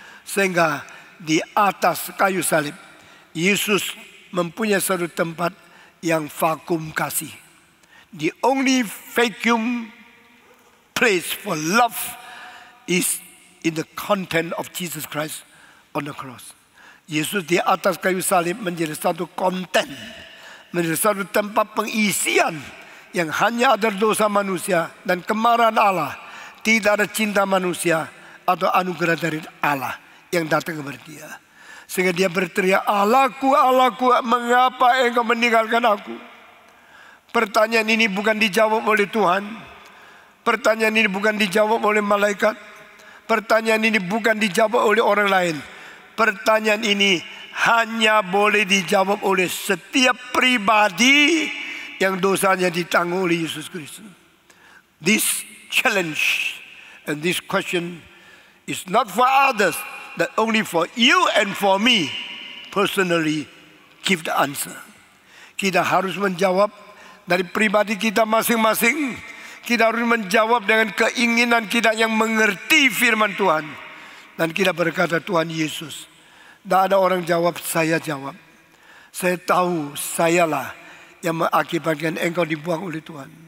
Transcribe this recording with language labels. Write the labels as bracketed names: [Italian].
[Indonesian] Sehingga di atas kayu salib, Yesus mempunyai satu tempat yang vakum kasih. [English] The only vacuum place for love is in the content of Jesus Christ on the cross. [Indonesian] Yesus di atas kayu salib menjadi satu konten, menjadi satu tempat pengisian yang hanya ada dosa manusia dan kemarahan Allah. Tidak ada cinta manusia atau anugerah dari Allah yang datang kepada dia. Sehingga dia berteriak, Allahku, Allahku, mengapa engkau meninggalkan aku? Pertanyaan ini bukan dijawab oleh Tuhan. Pertanyaan ini bukan dijawab oleh malaikat. Pertanyaan ini bukan dijawab oleh orang lain. Pertanyaan ini hanya boleh dijawab oleh setiap pribadi yang dosanya ditanggung oleh Yesus Kristus. [English] This challenge and this question is not for others, that only for you and for me personally give the answer. [Indonesian] Kita harus menjawab dari pribadi kita masing-masing. Kita harus menjawab dengan keinginan kita yang mengerti firman Tuhan. Dan kita berkata, Tuhan Yesus, tidak ada orang jawab, saya jawab. Saya tahu sayalah yang mengakibatkan engkau dibuang oleh Tuhan.